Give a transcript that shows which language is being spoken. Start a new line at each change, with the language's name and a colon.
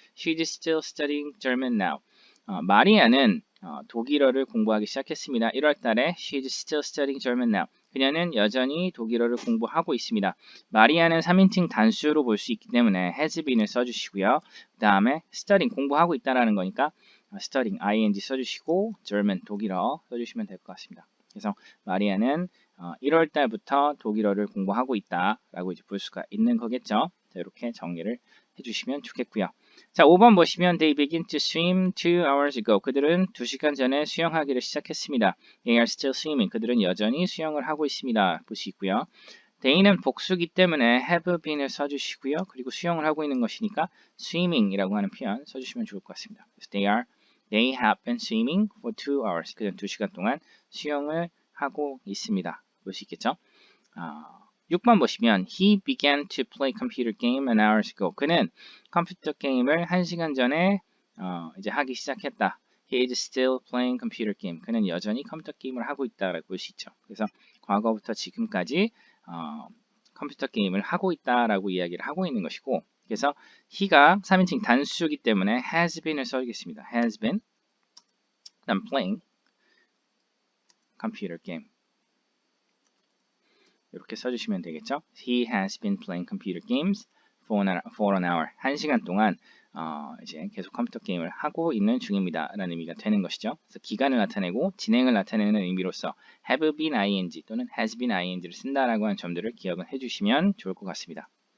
English: She's still studying German now.
Korean: 마리아는 독일어를 공부하기 시작했습니다. 1월 달에
English: She's still studying German now.
Korean: 그녀는 여전히 독일어를 공부하고 있습니다. 마리아는 3인칭 단수로 볼 수 있기 때문에 has been을 써주시고요. 그 다음에 studying 공부하고 있다라는 거니까 studying ing 써주시고 German 독일어 써주시면 될 것 같습니다. 그래서 마리아는 1월 달부터 독일어를 공부하고 있다라고 이제 볼 수가 있는 거겠죠. 자, 이렇게 정리를 해주시면 좋겠고요. 자, 5번 보시면
English: they begin to swim 2 hours ago.
Korean: 그들은 2시간 전에 수영하기를 시작했습니다.
English: They are still swimming.
Korean: 그들은 여전히 수영을 하고 있습니다. 볼 수 있고요. they는 복수기 때문에 have been을 써주시고요. 그리고 수영을 하고 있는 것이니까 swimming이라고 하는 표현 써주시면 좋을 것 같습니다.
English: They have been swimming for 2 hours.
Korean: 그들은 2시간 동안 수영을 하고 있습니다. 볼 수 있겠죠? 6번 보시면
English: He began to play computer game an hour ago.
Korean: 그는 컴퓨터 게임을 1시간 전에 이제 하기 시작했다.
English: He is still playing computer game.
Korean: 그는 여전히 컴퓨터 게임을 하고 있다라고 볼 수 있죠. 그래서 과거부터 지금까지 컴퓨터 게임을 하고 있다라고 이야기를 하고 있는 것이고, 그래서 he가 3인칭 단수이기 때문에 has been을 써주겠습니다.
English: has been,
Korean: 그다음
English: playing computer game.
Korean: 이렇게 써주시면 되겠죠.
English: He has been playing computer games for an hour.
Korean: 1시간 동안 이제 계속 컴퓨터 게임을 하고 있는 중입니다. 라는 의미가 되는 것이죠. 그래서 기간을 나타내고 진행을 나타내는 의미로서 have been ing 또는 has been ing를 쓴다라고 하는 점들을 기억을 해주시면 좋을 것 같습니다.